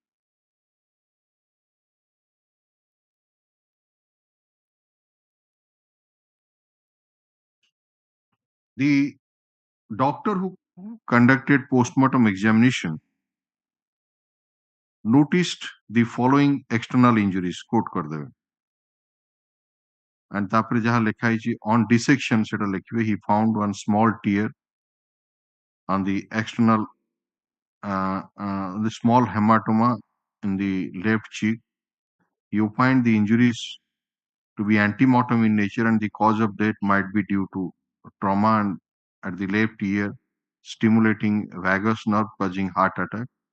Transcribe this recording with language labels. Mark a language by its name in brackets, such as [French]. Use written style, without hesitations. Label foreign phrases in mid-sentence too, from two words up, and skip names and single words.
[English] The doctor who conducted postmortem examination noticed the following external injuries. [Odia] Quote କରିଦେବେ, and ତାପରେ ଯାହା ଲେଖା ହେଇଛି [English] on dissection [Odia] ସେଟା ଲେଖିବେ. [English] He found one small tear on the external, the small hematoma in the left cheek. You find the injuries to be antemortem in nature, and the cause of death might be due to trauma and at the left ear, stimulating vagus nerve causing heart attack.